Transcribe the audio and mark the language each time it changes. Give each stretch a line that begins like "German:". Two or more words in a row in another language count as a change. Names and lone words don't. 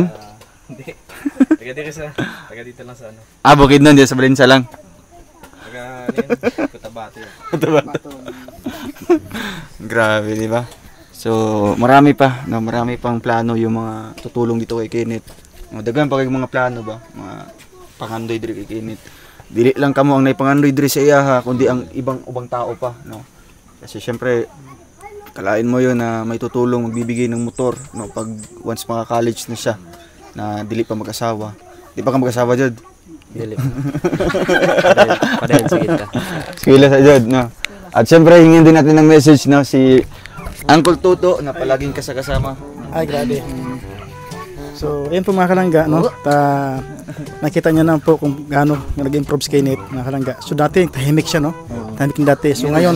Filipino: Hindi. Taga dito lang sa ano. Bukid nun, sa Valenza lang. Taga ano yun? Cotabato yun. Grabe, di ba? So, marami pang plano yung mga tutulong dito kay Kenneth.
Cebuano: Daghan pa kay mga plano ba? Mga pangandoy diri kay Kenneth. Dili lang kamo ang naipangandoy diri sa iya ha, kundi ang ubang tao pa, no.
Filipino: Kasi syempre
Cebuano: kalain mo
Filipino: yon na may tutulong magbibigay ng motor, no, pag once maka-college na siya na
Cebuano: dili pa mag-asawa. Di pa ka mag-asawa jud? Dili. Padayon sa kita. Eskwela sa jud, no.
Filipino: At syempre hingin din natin ng message no si Uncle Tuto na palaging kasama. Ay, grabe. So, yun po mga kalangga, no? Nakita niyo na po kung gaano nag-improve si Kenneth, mga kalangga. So, dati, tahimik siya, no? Tahimik na dati. So, ngayon,